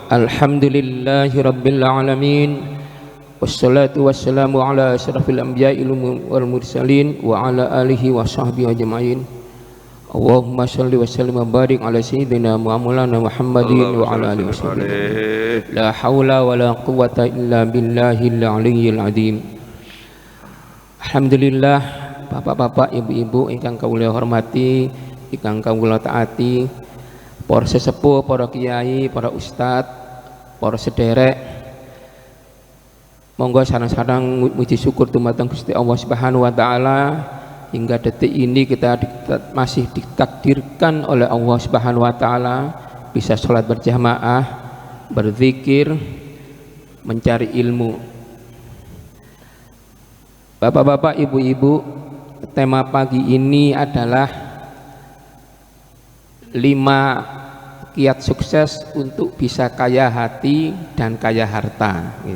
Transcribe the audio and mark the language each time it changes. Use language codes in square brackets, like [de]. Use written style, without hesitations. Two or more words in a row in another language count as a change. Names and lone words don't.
[ar] الحمد لله رب العالمين. والصلاة والسلام على أشرف الأنبياء والمرسلين وعلى آله وصحبه أجمعين. اللهم صل وسلم وبارك على سيدنا محمد محمد وعلى آله وسلم. لا حول ولا قوة إلا بالله العلي العظيم. [jv] Alhamdulillah, bapak-bapak, ibu-ibu ingkang kawula hormati, ingkang kawula taati, para sesepuh, para kiai, para ustadz, para sederek, monggo sareng-sareng muji syukur dumateng Gusti Allah [ar] سبحانه وتعالى [id] hingga detik ini kita masih ditakdirkan oleh Allah [ar] سبحانه وتعالى [id] bisa sholat berjamaah, berzikir, mencari ilmu. Bapak-bapak, ibu-ibu, tema pagi ini adalah 5 kiat sukses untuk bisa kaya hati dan kaya harta.